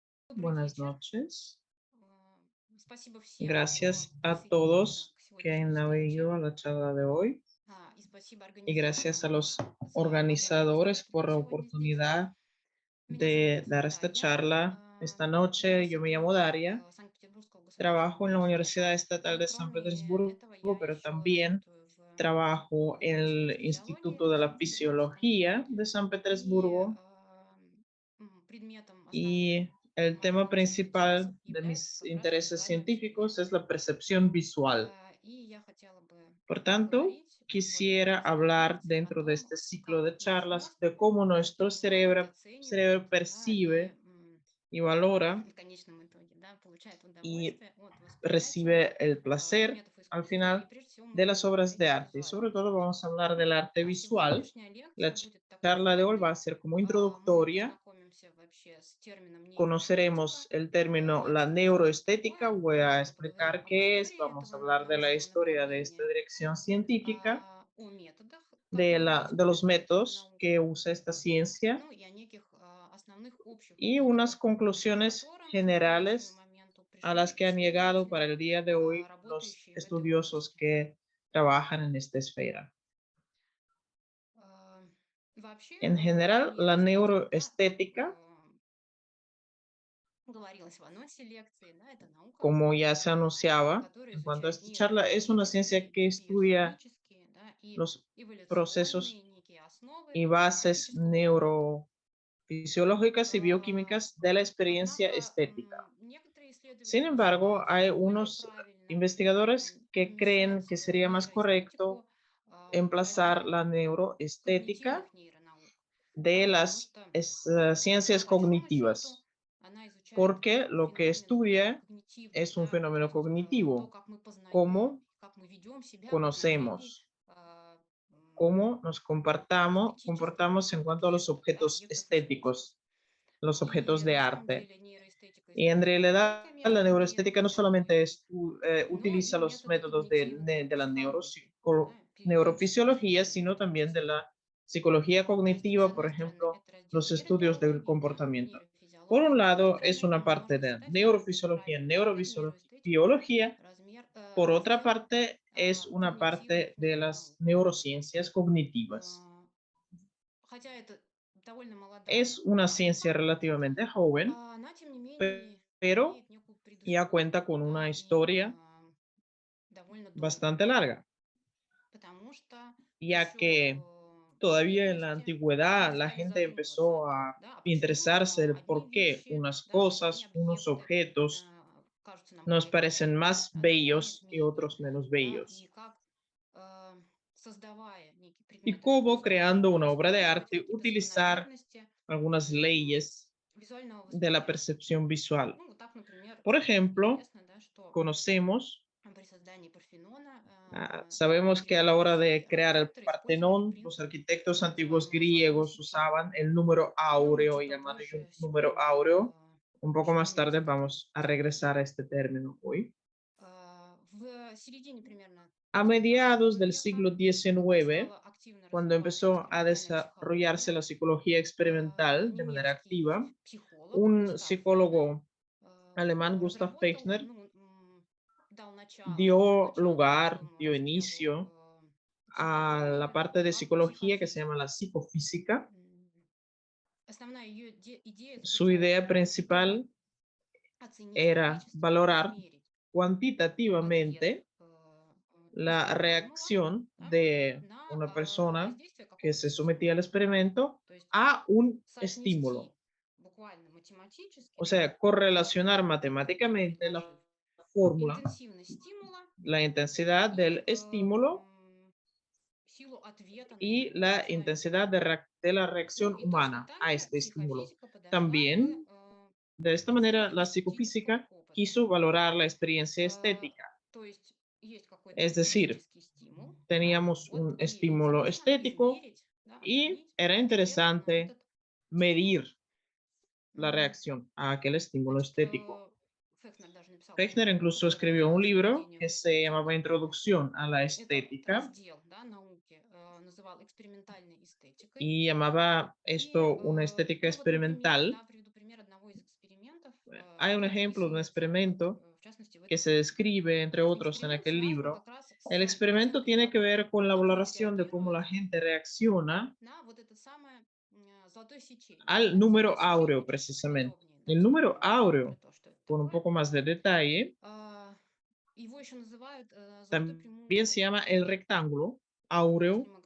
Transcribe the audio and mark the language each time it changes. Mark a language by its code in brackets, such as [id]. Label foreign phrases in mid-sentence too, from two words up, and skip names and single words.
[ru] Добрый [es] Buenas [ru] вечер. [es] noches. [ru] Спасибо всем, кто [es] Gracias a [ru] присоединился [es] todos [ru] к [es] que [ru] сегодняшней [es] han [ru] встрече. [es] venido a la charla de hoy [ru] И спасибо [es] y gracias a [ru] организаторам [es] los [ru] за возможность [es] organizadores por [ru] быть [es] la [ru] сегодня здесь. [es] oportunidad [ru] Меня зовут [es] de dar esta [ru] Дарья. [es] charla esta [ru] Я [es] noche. Yo me llamo [ru] сотрудник [es] Daria, [ru] Санкт-Петербургского государственного [es] trabajo en la Universidad [ru] университета, [es] Estatal [ru] но [es] de San [ru] кроме [es] Petersburgo, [ru] этого я [es] pero [ru] еще [es] también [ru] работаю в [es] trabajo en [ru] Институте [es] el [ru] физиологии [es] Instituto de la [ru] Санкт-Петербургском. [es] Fisiología de San [ru] И [es] Petersburgo [ru] предметом основным [es] y el tema [ru] научных интересов [es] principal de [ru] является [es] mis [ru] как раз [es] intereses [ru] визуальное [es] científicos [ru] восприятие. [es] es la percepción visual. [ru] И я хотела бы [es] Por tanto, [ru] поговорить в этом [es] quisiera [ru] коротком [es] hablar [ru] формате о [es] dentro de [ru] том, [es] este ciclo [ru] как [es] de [ru] наш [es] charlas [ru] мозг [es] de cómo nuestro [ru] воспринимает, [es] cerebro [ru] оценивает, да, и [es] percibe y valora [ru] в конечном итоге, да, получает [es] y [ru] удовольствие от восприятия [es] recibe el placer [ru] предметов [es] al [ru] искусства. И [es] final [ru] прежде всего мы [es] de [ru] будем [es] las obras de [ru] говорить о [es] arte. Y sobre [ru] визуальном [es] todo vamos a [ru] восприятии. [es] hablar del arte visual. [ru] Сегодняшняя лекция [es] La [ru] будет такой [es] charla de hoy va a [ru] вводной. [es] ser como [ru] Мы [es] introductoria. [ru] познакомимся вообще с термином нейроэстетика. [es] Conoceremos el término la [ru] Расскажем, что это [es] neuroestética. [ru] такое. [es] Voy a [ru] Поговорим [es] explicar [ru] об [es] qué es. [ru] истории [es] Vamos a [ru] этого [es] hablar de la [ru] научного [es] historia de esta [ru] направления, [es] dirección científica, [ru] о методах, [es] de, [ru] которые [es] de los [ru] использует эта [es] métodos que [ru] наука, [es] usa esta ciencia [ru] ну и о неких основных общих [es] y unas [ru] выводах, к [es] conclusiones [ru] которым к настоящему [es] generales [ru] моменту [es] a las [ru] пришли [es] que han llegado para [ru] исследователи, [es] el día de hoy los [ru] работающие в этой [es] estudiosos [ru] области. [es] que trabajan en esta esfera. [ru] Вообще [es] En general, la [ru] нейроэстетика, да, как [es] neuroestética, [ru] говорилось в анонсе лекции, да, это наука, [es] como ya se anunciaba [ru] которая [es] en cuanto a [ru] изучает [es] esta charla, es una ciencia [ru] нейрофизиологические, [es] que estudia [ru] биохимические, да, и [es] los [ru] эволюционные [es] procesos [ru] некие основы [es] y bases [ru] эстетического опыта. [es] neurofisiológicas y bioquímicas de la experiencia [ru] Однако [es] estética. [ru] некоторые [es] Sin [ru] исследователи [es] embargo, [ru] считают, [es] hay [ru] что более [es] unos [ru] правильно [es] investigadores que creen [ru] помещать [es] que sería más correcto [ru] нейроэстетику в [es] emplazar la [ru] раздел [es] neuroestética [ru] когнитивных нейронаук, [es] de [ru] потому [es] las [ru] что [es] ciencias [ru] по большому счету [es] cognitivas, [ru] она изучает [es] porque lo que [ru] феномен [es] estudia [ru] когнитивный, [es] es un [ru] да, то [es] fenómeno [ru] есть то, [es] cognitivo, [ru] как мы познаем, [es] cómo [ru] как мы ведем себя в отношении [es] conocemos, cómo nos [ru] эстетических [es] comportamos en cuanto a los [ru] объектов, да, [es] objetos [ru] объектов искусства. [es] estéticos, los objetos [ru] И [es] de [ru] на самом [es] arte. [ru] деле нейроэстетика [es] Y en [ru] использует не [es] realidad [ru] только [es] la [ru] методы [es] neuroestética no solamente [ru] нейрофизиологии, но [es] utiliza [ru] и [es] los [ru] методы [es] métodos [ru] когнитивной [es] de la [ru] психологии, да, поведенческие [es] neurofisiología, [ru] исследования [es] sino [ru] в том [es] también de [ru] числе. [es] la psicología [ru] То есть, с [es] cognitiva, por [ru] одной стороны, [es] ejemplo, [ru] это раздел [es] los estudios del [ru] нейробиологии, да, [es] comportamiento. Por un [ru] нейрофизиологии, с другой [es] lado, es [ru] стороны, [es] una [ru] мы [es] parte [ru] можем [es] de [ru] считать, что это [es] neurofisiología, [ru] правильный разряд нейроэстетика, [es] neurobiología. Por otra [ru] раздел [es] parte, es una parte [ru] когнитивных [es] de las [ru] нейронаук. [es] neurociencias cognitivas. [ru] Хотя это довольно молодая [es] Es una [ru] наука, [es] ciencia relativamente joven, [ru] она, тем не менее, [es] pero [ru] имеет некую [es] ya cuenta [ru] предысторию, [es] con una [ru] да, и [es] historia [ru] довольно долгую, [es] bastante larga, [ru] потому что [es] ya [ru] еще [es] que [ru] в [es] todavía en la [ru] древности [es] antigüedad [ru] люди [es] la [ru] стали [es] gente [ru] задумываться о [es] empezó [ru] том, [es] a [ru] да, а почему [es] interesarse del [ru] одни [es] por qué [ru] вещи, [es] unas [ru] да, одни [es] cosas, unos [ru] объекты [es] objetos [ru] кажутся нам [es] nos [ru] более [es] parecen [ru] красивыми, [es] más [ru] а другие нет, [es] bellos y [ru] менее, [es] otros menos [ru] да, и [es] bellos. [ru] как создавая некий [es] Y [ru] предмет [es] cómo [ru] искусства, [es] creando [ru] можно [es] una obra de [ru] использовать [es] arte [ru] какие-то [es] utilizar [ru] закономерности [es] algunas leyes [ru] визуального [es] de la [ru] восприятия. [es] percepción visual. [ru] Ну, вот так, например, [es] Por ejemplo, [ru] известно, да, что [es] conocemos, [ru] при создании Парфенона [es] sabemos que a la hora de [ru] древнегреческие [es] crear el [ru] архитекторы использовали [es] Partenón, los [ru] принцип [es] arquitectos [ru] так [es] antiguos [ru] называемого визуального [es] griegos [ru] сетива. [es] usaban el número [ru] Ну, [es] áureo, [ru] чуть [es] llamado [ru] попозже [es] número [ru] сегодня [es] áureo. Un poco [ru] еще [es] más tarde [ru] вернемся к этому [es] vamos a [ru] термину. [es] regresar a este término hoy. [ru] В середине примерно [es] A [ru] XIX [es] mediados del [ru] века [es] siglo XIX, [ru] стала активно [es] cuando [ru] развиваться [es] empezó a [ru] экспериментальная [es] desarrollarse [ru] психология. [es] la psicología experimental de manera [ru] Немецкий [es] activa, [ru] психолог [es] un [ru] Густав Фейхнер [es] psicólogo alemán, Gustav [ru] разработал, [es] Fechner, [ru] ну, дал [es] dio [ru] начало [es] lugar, [ru] целому [es] dio [ru] разделу [es] inicio a la [ru] психотерапии, [es] parte de [ru] как [es] psicología que se llama la [ru] психофизика. [es] psicofísica. [ru] Основная ее идея [es] Su [ru] заключалась [es] idea [ru] в том, чтобы [es] principal [ru] оценить [es] era [ru] количественно, [es] valorar [ru] измерить ответ [es] cuantitativamente la [ru] испытуемого, [es] reacción [ru] да, [es] de [ru] на [es] una persona [ru] воздействие [es] que [ru] какого-то [es] se sometía al [ru] стимула. [es] experimento [ru] То есть [es] a un [ru] соотнести [es] estímulo. [ru] буквально математически, [es] O [ru] да, [es] sea, correlacionar matemáticamente la fórmula, [ru] интенсивность стимула [es] la intensidad [ru] и [es] del estímulo [ru] силу ответа на [es] y [ru] него [es] la [ru] человека. [es] intensidad de la [ru] Ну [es] reacción [ru] и точно [es] humana [ru] так [es] a [ru] же [es] este estímulo. [ru] психофизика подошла к [es] También, de esta manera, [ru] оценке [es] la [ru] эстетического [es] psicofísica [ru] опыта. [es] quiso valorar la experiencia estética. [ru] То есть есть какой-то [es] Es decir, [ru] эстетический стимул, да, [es] teníamos [ru] вот, [es] un [ru] и [es] estímulo [ru] интересно [es] estético [ru] измерить, да, [es] y [ru] оценить [es] era [ru] ответ на [es] interesante [ru] этот стимул. [es] medir la reacción a aquel estímulo [ru] Значит, [es] estético. [ru] Фехнер даже написал [es] Fechner [ru] книгу, [es] incluso [ru] которая [es] escribió un [ru] называлась [es] libro [ru] «Введение в [es] que se llamaba [ru] эстетику». [es] Introducción a la [ru] Этот [es] Estética [ru] раздел, да, науки называл экспериментальной эстетикой. [es] y llamaba [ru] И, [es] esto una estética [ru] ну вот, например, [es] experimental. [ru] да, приведу пример одного из экспериментов. [es] Hay un ejemplo de un experimento que se describe, entre otros, en aquel libro. El experimento tiene que ver con la valoración de cómo la gente reacciona al número áureo, precisamente. El número áureo, con un poco más de detalle, también se llama el rectángulo áureo.